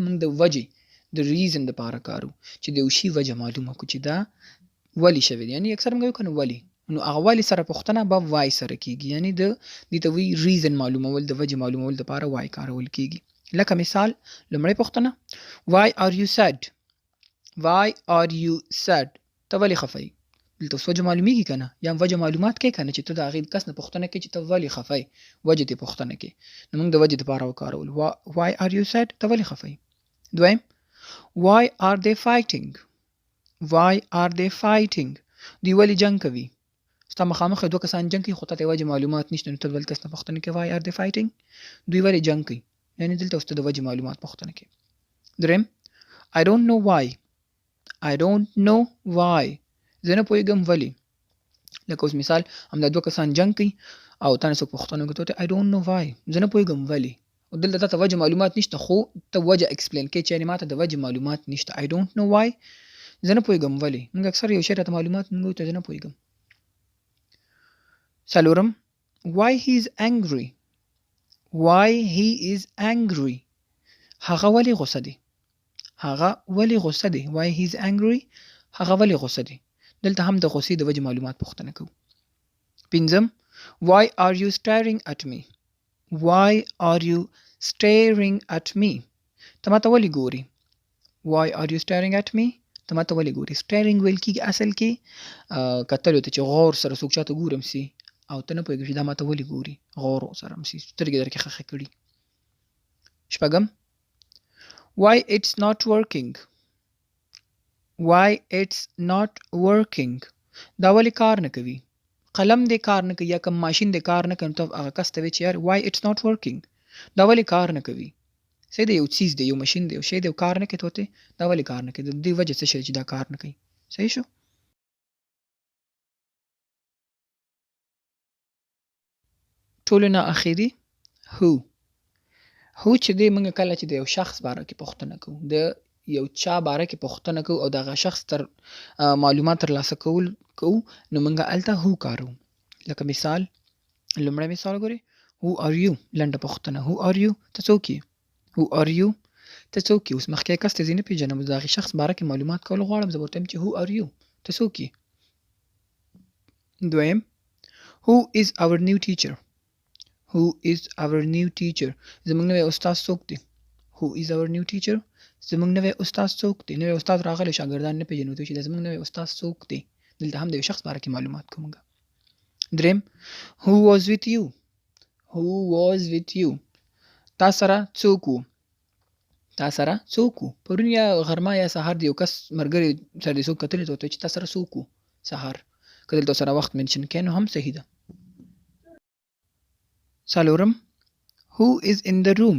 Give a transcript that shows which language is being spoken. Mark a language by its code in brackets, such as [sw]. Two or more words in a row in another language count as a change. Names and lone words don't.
[ps] موږ د وجې د ریزن دپاره کارو چې د یو شي وجه معلومه کړو چې دا ولې شوی دی. یعنې اکثر موږ وایو که نه ولې، نو هغه ولې سره پوښتنه به why سره کېږي، یعنې د دې ته وایي ریزن معلومول، د وجې معلومول دپاره why کارول کېږي. لکه مثال لومړی پوښتنه [en] why are you sad؟ why are you sad؟ [ps] ته ولې خفه یې؟ دلته اوس وجه معلومیږي که نه، یا وجه معلومات کوې که نه چې ته د هغې کس نه پوښتنه کوې چې ته ولې خفه یې، وجې ترې پوښتنه کوې. نو موږ د وجې دپاره وکارول [en] why are you sad؟ [ps] ته ولې خفه یې. [en] دویم why are they fighting؟ why are they fighting؟ [ps] دوی ولې جنګ کوي؟ ستا مخامخ دوه کسان جنګ کوي خو تا ته وجې معلومات نشته، نو ته بل کس نه پوښتنه کوې [en] why are they fighting؟ [ps] دوی ولې جنګ کوي، یعنې دلته اوس ته د وجې معلومات پوښتنه کوې. [en] دریم I don't know why. I don't know why. [ps] زه نه پوهېږم ولې. لکه اوس مثال همدا دوه کسان جنګ کوي او تا نه څوک پوښتنه وکړي ته وایې [en] I don't know why. [ps] زه نه پوهېږم ولې. او دلته تا ته وجه معلومات نشته خو ته وجه اکسپلین کوې چې یعنې ما ته د وجې معلومات نشته. [en] I don't know why. [ps] زه نه پوهېږم ولې. موږ اکثر یو شی راته معلومات موږ وایو ته زه نه پوهېږم. [en] څلورم why he is angry. Why he is angry. [ps] هغه ولې غوسه دی. هغه ولې غوسه دی. [en] Why he is angry. [ps] هغه ولې غوسه دی. دلته هم د غوسې د وجې معلومات پوښتنه کوو. [en] پنځم why are you staring at me. Why are you staring at me. [ps] ته ماته ولې ګورې. [en] Why are you staring at me. [ps] ته ماته ولې ګورې. staring ویل کېږي اصل کې کتلو ته چې غور سره څوک چاته ګورم سي او ته نه پوهېږې چې دا ماته ولې ګوري. غور سره هم سي سترګې درکې خښې کړي. [en] شپږم why it's not working. Why it's not working. [ps] دا ولې کار نه کوي. قلم دې کار نه کوي یا کوم ماشین دې کار نه کوي ته هغه کس ته وایې چې یار [en] why it's not working. [ps] دا ولې کار نه کوي. صحیح دی یو څیز دی یو ماشین دی یو شی دی کار نه کوي ته دا ولې کار نه کوي د دې وجه څه شی چې دا کار نه کوي. صحیح شو. ټولو نه اخري who. هو چې دی موږ کله چې د یو شخص باره کې پوښتنه کوو د یو چا باره کې پوښتنه کوو او دغه شخص تر معلومات ترلاسه کوو نو موږ هلته هو کاروو. لکه مثال لومړی مثال ګورئ [en] who are you. [ps] لنډه پوښتنه [en] who are you. [ps] ته څوک یې. [en] who are you. [ps] ته څوک یې. اوس مخکې کس ته زه نه پېژنم د هغې شخص باره کې معلومات کول غواړم زه به ورته وایم چې [en] who are you. [ps] ته څوک یې. [en] دویم who is our new teacher. Who is our new teacher. [ps] زموږ نوی استاد څوک دی. [en] Who is our new teacher. [ps] زموږ نوی استاد څوک دی. نوی استاد راغلی شاګردان نه پېژنو ته چې دا زموږ نوی استاد څوک دی. دلته هم د یو شخص باره کې معلومات کوو موږ. [en] دریم who was with you. Who was with you. [ps] تا سره څوک و. تا سره څوک و. پرون یا غرمه یا سهار د یو کس ملګري سره دې څوک کتلی ته چې تا سره څوک و سهار. که دلته سره وخت منشن کړې نو هم صحیح ده. [en] څلورم who is in the room.